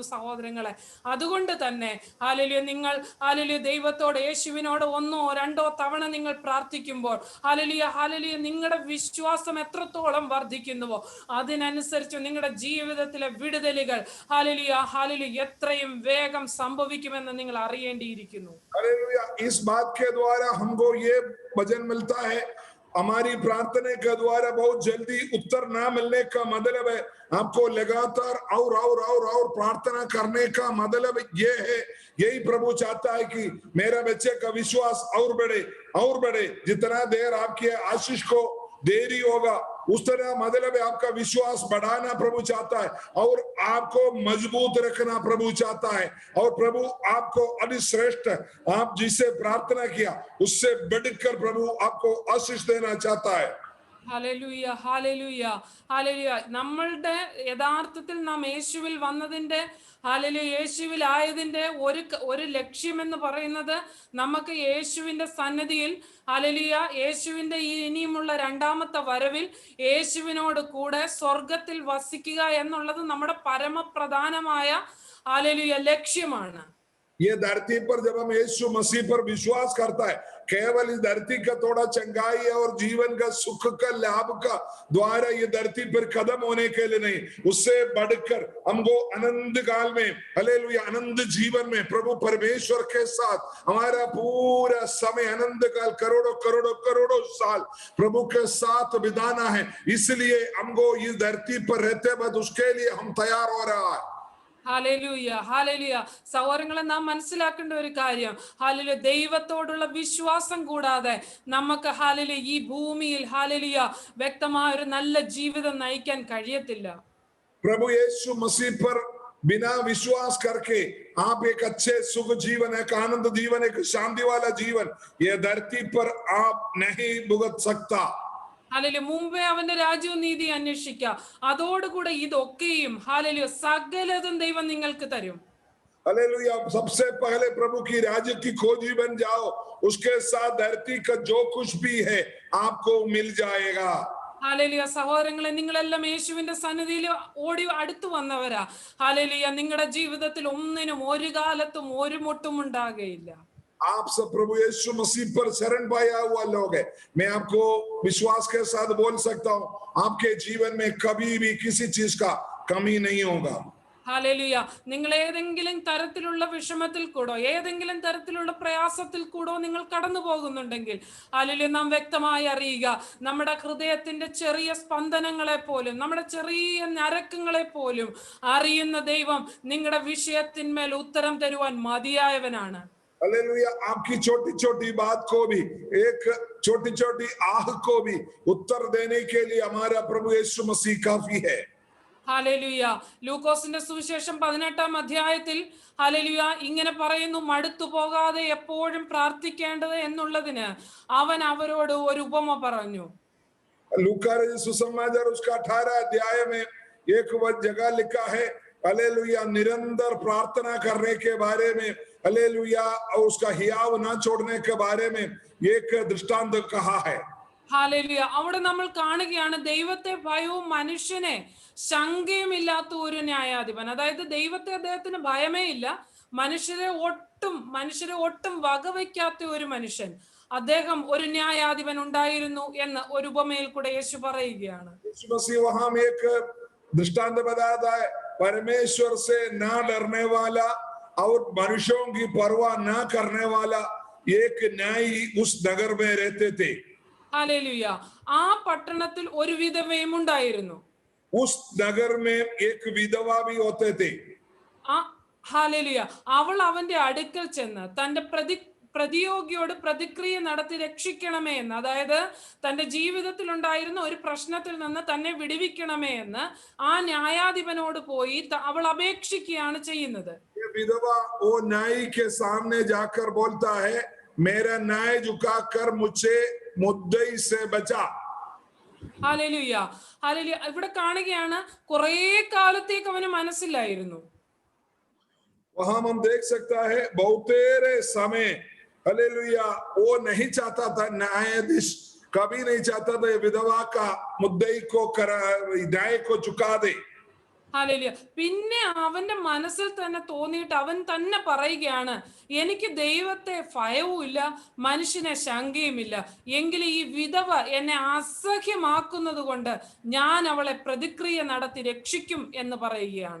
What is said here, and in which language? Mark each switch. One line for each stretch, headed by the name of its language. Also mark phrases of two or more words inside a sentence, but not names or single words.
Malayalam: സഹോദരങ്ങളെ, അതുകൊണ്ട് തന്നെ ഹല്ലേലൂയ, നിങ്ങൾ ഹല്ലേലൂയ ദൈവത്തോട്, യേശുവിനോട് 1-2 തവണ നിങ്ങൾ പ്രാർത്ഥിക്കുമ്പോൾ ഹല്ലേലൂയ നിങ്ങളുടെ വിശ്വാസം എത്രത്തോളം വർദ്ധിക്കുന്നുവോ അതിനനുസരിച്ച് നിങ്ങളുടെ ജീവിതത്തിലെ വിടുതലുകൾ ഹല്ലേലൂയ എത്രയും വേഗം സംഭവിക്കുമെന്ന് നിങ്ങൾ അറിയേണ്ടിയിരിക്കുന്നു.
Hindi: हालेलुया, इस बात के द्वारा हमको ये वचन मिलता है, हमारी प्रार्थना के द्वारा बहुत जल्दी उत्तर ना मिलने का मतलब है आपको लगातार और प्रार्थना करने का मतलब ये है, यही प्रभु चाहता है कि मेरा बच्चे का विश्वास और बढ़े। जितना देर आपके आशीष को देरी होगा उस तरह मतलब आपका विश्वास बढ़ाना प्रभु चाहता है, और आपको मजबूत रखना प्रभु चाहता है, और प्रभु आपको अधिश्रेष्ठ आप जिसे प्रार्थना किया उससे बढ़कर प्रभु आपको आशीष देना चाहता है।
Malayalam: ഹല്ലേലൂയ ഹല്ലേലൂയ ഹല്ലേലൂയ. നമ്മളുടെ യഥാർത്ഥത്തിൽ നാം യേശുവിൽ വന്നതിന്റെ, ഹല്ലേലൂയ യേശുവിൽ ആയതിന്റെ ഒരു ലക്ഷ്യമെന്ന് പറയുന്നത്, നമുക്ക് യേശുവിന്റെ സന്നിധിയിൽ, ഹല്ലേലൂയ യേശുവിന്റെ ഇനിയുമുള്ള 2ാമത്തെ വരവിൽ യേശുവിനോട് കൂടെ സ്വർഗത്തിൽ വസിക്കുക എന്നുള്ളത് നമ്മുടെ പരമപ്രധാനമായ ഹല്ലേലൂയ ലക്ഷ്യമാണ്.
Hindi: ये धरती पर जब हम यीशु मसीह पर विश्वास करता है, केवल इस धरती का थोड़ा चंगाई और जीवन का सुख का लाभ का द्वारा ये धरती पर कदम होने के लिए नहीं, उससे बढ़कर हमको अनंत काल में, हालेलुया, अनंत जीवन में प्रभु परमेश्वर के साथ हमारा पूरा समय, अनंत काल, करोड़ों साल प्रभु के साथ बिताना है। इसलिए हमको इस धरती पर रहते वक्त उसके लिए हम तैयार हो रहा है।
Malayalam: ഹല്ലേലൂയ ഹല്ലേലൂയ. സഹോദരങ്ങളെ, നാം മനസ്സിലാക്കേണ്ട ഒരു കാര്യം, ഹല്ലേലൂയ ദൈവത്തോടുള്ള വിശ്വാസം കൂടാതെ നമുക്ക് ഹല്ലേലൂയ ഈ ഭൂമിയിൽ ഹല്ലേലൂയ വ്യക്തമായ ഒരു നല്ല ജീവിതം നയിക്കാൻ കഴിയത്തില്ല.
Hindi: प्रभु यीशु मसीह पर बिना विश्वास करके आप एक अच्छे सुख जीवन, एक आनंद जीवन, एक शांति वाला जीवन ये धरती पर आप नहीं भुगत सकता।
Malayalam: ഹല്ലേലൂയ, മുമ്പേ അവന്റെ രാജ്യവും നീതി അന്വേഷിക്കുക, അതോടുകൂടെ ഇതൊക്കെയും ഹല്ലേലൂയ സകലതും ദൈവം നിങ്ങൾക്ക് തരും.
Hindi: हालेलुया। सबसे पहले प्रभु की राज्य की खोजी बन जाओ, उसके साथ धरती का जो कुछ भी है आपको मिल जाएगा।
Malayalam: ഹല്ലേലൂയ, സഹോദരങ്ങളെ, നിങ്ങളെല്ലാം യേശുവിന്റെ സന്നിധിയിൽ ഓടി അടുത്തു വന്നവരാ. ഹല്ലേലൂയ, നിങ്ങളുടെ ജീവിതത്തിൽ ഒന്നിനും ഒരു കാലത്തും ഒരു മുട്ടും ഉണ്ടാകുകയില്ല.
Hindi: आप सब प्रभु यीशु मसीह पर शरण पाया हुआ लोग है। मैं आपको विश्वास के साथ बोल सकता हूँ, आपके जीवन में कभी भी किसी चीज का कमी नहीं होगा।
Malayalam: ഹല്ലേലൂയ, നിങ്ങൾ ഏതെങ്കിലും തരത്തിലുള്ള വിഷമത്തിൽ കൂടോ ഏതെങ്കിലും തരത്തിലുള്ള പ്രയാസത്തിൽ കൂടോ നിങ്ങൾ കടന്നു പോകുന്നുണ്ടെങ്കിൽ ഹല്ലേലൂയ, നാം വ്യക്തമായി അറിയുക, നമ്മുടെ ഹൃദയത്തിന്റെ ചെറിയ സ്പന്ദനങ്ങളെ പോലും നമ്മുടെ ചെറിയ ഞരക്കങ്ങളെ പോലും അറിയുന്ന ദൈവം നിങ്ങളുടെ വിഷയത്തിന്മേൽ ഉത്തരം തരുവാൻ മതിയായവനാണ്.
Hindi: हालेलुया। आपकी छोटी छोटी बात को भी, एक छोटी छोटी आह को भी उत्तर देने के लिए हमारा प्रभु यीशु मसीह काफी है।
Malayalam: ഹല്ലേലൂയ, ലൂക്കോസിന്റെ സുവിശേഷം 18-ാം അധ്യായത്തിൽ ഹല്ലേലൂയ ഇങ്ങനെ പറയുന്നു, മടുത്തു പോകാതെ എപ്പോഴും പ്രാർത്ഥിക്കേണ്ടത് എന്നുള്ളതിന് അവൻ അവരോട് ഒരു ഉപമ പറഞ്ഞു.
Hindi: लूका सुसमाचार उसका 18 अध्याय में एक वह जगह लिखा है, हालेलुया, निरंतर प्रार्थना करने के बारे में, हालेलुया, और उसका हियाव ना छोड़ने के बारे में एक दृष्टांत कहा है।
Malayalam: ഹല്ലേലൂയ, അവിടെ നമ്മൾ കാണുകയാണ് ദൈവത്തെ ഭയവും മനുഷ്യനെ ശങ്കയുമില്ലാത്ത ഒരു ന്യായാധിപൻ. അതായത് ദൈവത്തെ അദ്ദേഹത്തിന് ഭയമേ ഇല്ല, മനുഷ്യരെ ഒട്ടും വകവയ്ക്കാത്ത ഒരു മനുഷ്യൻ, അദ്ദേഹം ഒരു ന്യായാധിപൻ ഉണ്ടായിരുന്നു എന്ന് ഒരു ഉപമയിൽ കൂടെ യേശു പറയുകയാണ്.
Hindi: एक दृष्टांत बताता है, परमेश्वर से ना डरने वाला और मनुष्यों की परवाह ना करने वाला एक न्यायी उस नगर में रहते थे।
Malayalam: ഹല്ലേലൂയ, ആ പട്ടണത്തിൽ ഒരു വിധവയും ഉണ്ടായിരുന്നു.
Hindi: उस नगर में एक विधवा भी होते थे।
Malayalam: ഹല്ലേലൂയ, അവൾ അവന്റെ അടുക്കൽ ചെന്ന് തന്റെ പ്രതിയോഗിയോട് പ്രതിക്രിയ നടത്തി രക്ഷിക്കണമേ എന്ന്, അതായത് തന്റെ ജീവിതത്തിൽ ഉണ്ടായിരുന്ന ഒരു പ്രശ്നത്തിൽ നിന്ന് തന്നെ വിടുവിക്കണമേ എന്ന് ആ ന്യായാധിപനോട് പോയി അവൾ അപേക്ഷിക്കുകയാണ് ചെയ്യുന്നത്.
Hindi: विधवा वो न्यायी के सामने जाकर बोलता है, मेरा न्याय झुकाकर मुझे मुद्दई से बचा।
Malayalam: ഹല്ലേലൂയ, ഹല്ലേലൂയ, ഇവിടെ കാണുകയാണ് കുറെ കാലത്തേക്ക് അവന് മനസ്സിലായിരുന്നു.
Hindi: वहां हम देख सकता है बहुतेरे समय, हालेलुया, वो नहीं चाहता था, न्यायाधीश कभी नहीं चाहता था विधवा का मुद्दई को न्याय को चुका दे।
Malayalam: ഹല്ലേലൂയ, പിന്നെ അവന്റെ മനസ്സിൽ തന്നെ തോന്നിയിട്ട് അവൻ തന്നെ പറയുകയാണ്, എനിക്ക് ദൈവത്തെ ഭയവും ഇല്ല, മനുഷ്യനെ ശങ്കയുമില്ല, എങ്കിലും ഈ വിധവ എന്നെ അസഹ്യമാക്കുന്നത് കൊണ്ട് ഞാൻ അവളെ പ്രതിക്രിയ നടത്തി രക്ഷിക്കും എന്ന് പറയുകയാണ്.